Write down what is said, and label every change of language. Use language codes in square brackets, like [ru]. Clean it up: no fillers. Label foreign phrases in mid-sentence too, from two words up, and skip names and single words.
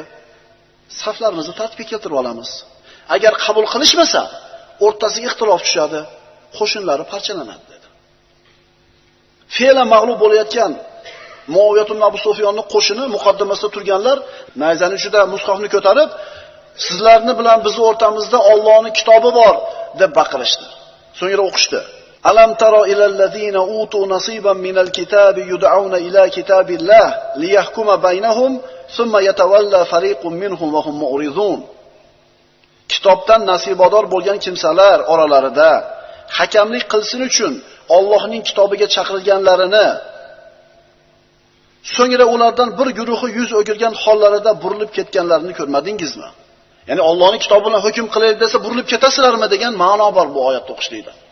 [uz] Saflarimizni tartibga keltirib olamiz. Agar qabul qilishmasa, o'rtasiga ixtilof tushadi, qo'shinlari parchalanadi dedi. Fe'lan mag'lub bo'layotgan Muoviya ibn Abu Sufyonning qo'shini muqaddimasida turganlar nayzani uchida mushafni ko'tarib, sizlarni bilan bizning o'rtamizda Allohning kitobi bor deb baqirishdi. So'ngra o'qishdi. [ar] ألم تر إلى الذين أوتوا نصيبا من الكتاب يدعون إلى كتاب الله ليحكم بينهم ثم يتولى فريق منهم وهم معرضون. [uz] Kitobdan nasibador bo'lgan kimsalar oralarida hakamlik qilsin uchun Allohning kitobiga chaqirilganlarini So'ngra ulardan bir guruhi yuz o'girgan hollarida burilib ketganlarini ko'rmadingizmi? Ya'ni Allohning kitobi bilan hukm qilaylik desa burilib ketasizlarmi degan ma'no bor bu oyatda o'qishlikda.